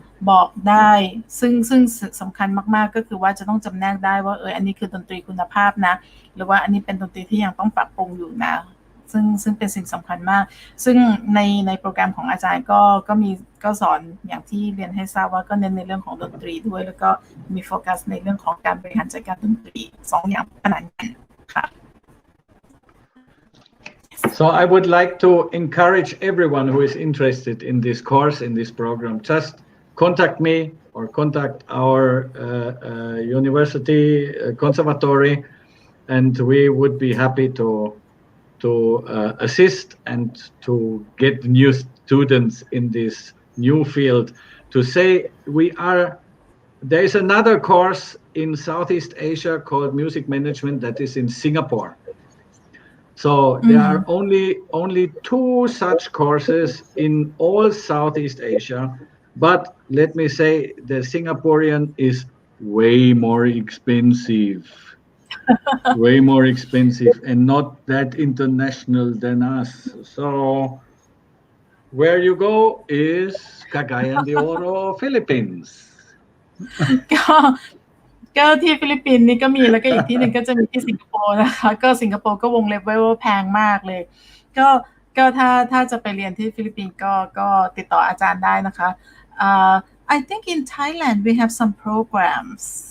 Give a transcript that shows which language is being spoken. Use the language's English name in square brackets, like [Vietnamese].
[Thai] บอกได้ซึ่งสำคัญมากๆก็คือว่าจะต้องจำแนกได้ว่าอันนี้คือดนตรีคุณภาพนะหรือว่าอันนี้เป็นดนตรีที่ยังต้องปรับปรุงอยู่นะซึ่งเป็นสิ่งสำคัญมากซึ่งในโปรแกรมของอาจารย์ก็สอนอย่างที่เรียนให้ทราบว่าก็เน้นในเรื่องของดนตรีด้วยแล้วก็มีโฟกัสในเรื่องของการบริหารจัดการดนตรี2 อย่างขนาดกันค่ะ [English] So I would like to encourage everyone who is interested in this course, in this program, just contact me or contact our university conservatory, and we would be happy to assist and to get new students in this new field. To say there is another course in Southeast Asia called Music Management that is in Singapore. So there are only 2 such courses in all Southeast Asia, but let me say the Singaporean is way more expensive. Way more expensive and not that international than us. So where you go is Cagayan de Oro, Philippines. [Thai] ก็ที่ฟิลิปปินส์นี่ก็มีแล้วก็อีกที่หนึ่งก็จะมีที่สิงคโปร์นะคะก็สิงคโปร์ก็วงเล็บไว้ว่าแพงมากเลยก็ถ้าจะไปเรียนที่ฟิลิปปินส์ก็ติดต่ออาจารย์ได้นะคะ [English] I think in Thailand we have some programs